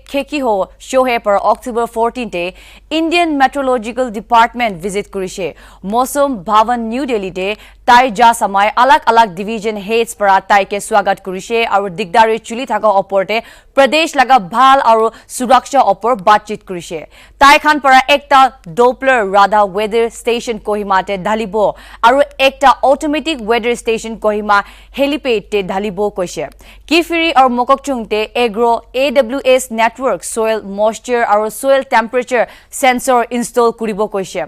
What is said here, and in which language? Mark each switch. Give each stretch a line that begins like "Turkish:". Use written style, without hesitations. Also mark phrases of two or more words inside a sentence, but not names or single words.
Naga Pidgin: Kekiho Shohe per October 14 te Indian Meteorological Department visit kurise. Mosum Bhavan New Delhi te tai ja samay alak
English: division heads
Naga Pidgin: para tai ke swagat kurise aru digdari chuli thaka oporte Pradesh laga bhal aru suraksha opor batchit kurise. Tai khan para ekta
English: Doppler radar weather station
Naga Pidgin: Kohima te dhalibo aru ekta
English: automatic weather station
Naga Pidgin: Kohima helipad te dhalibo koise. Kifiri aru Mokokchung te
English: agro AWS network soil moisture
Naga Pidgin: aru
English: soil temperature sensor install
Naga Pidgin: kuribo koise.